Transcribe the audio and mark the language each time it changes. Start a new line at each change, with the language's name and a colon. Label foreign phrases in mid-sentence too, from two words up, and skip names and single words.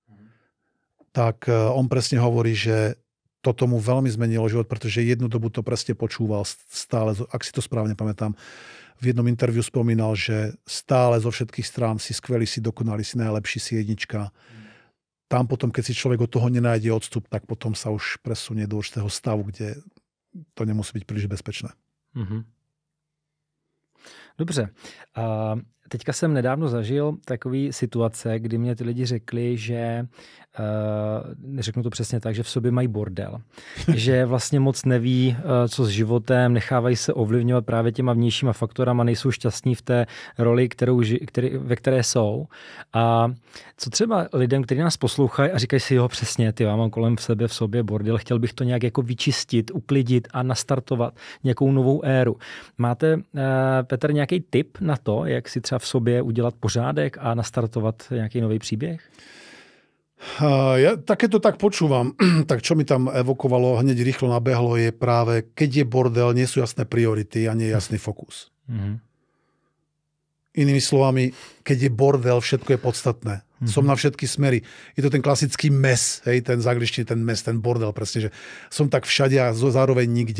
Slovak: Tak on presne hovorí, že toto mu veľmi zmenilo život, pretože jednu dobu to presne počúval stále, ak si to správne pamätám, v jednom interviu spomínal, že stále zo všetkých strán si skvelý, si dokonalý, si najlepší, si jednička. tam potom, keď si človek od toho nenájde odstup, tak potom sa už presunie do určitého stavu, kde to nemusí byť príliš bezpečné.
Czech: Mm-hmm. Dobře. Teďka jsem nedávno zažil takový situace, kdy mě ty lidi řekli, že řeknu to přesně tak, že v sobě mají bordel. Že vlastně moc neví, co s životem, nechávají se ovlivňovat právě těma vnějšíma faktorama, nejsou šťastní v té roli, ve které jsou. A co třeba lidem, kteří nás poslouchají a říkají si, jo, přesně, já mám kolem sebe v sobě bordel, chtěl bych to nějak jako vyčistit, uklidit a nastartovat nějakou novou éru. Máte, Petr, nějaký tip na to, jak si třeba v sobě udělat pořádek a nastartovat nějaký nový příběh?
Slovak: Ja takéto tak počúvam, tak čo mi tam evokovalo, hneď rýchlo nabehlo, je práve, keď je bordel, nie sú jasné priority a nie je jasný fokus. Mm-hmm. Inými slovami, keď je bordel, všetko je podstatné. Mm-hmm. Som na všetky smery. Je to ten klasický mes, hej, ten z angličtiny, ten mes, ten bordel, presne, že som tak všade a zároveň nikde.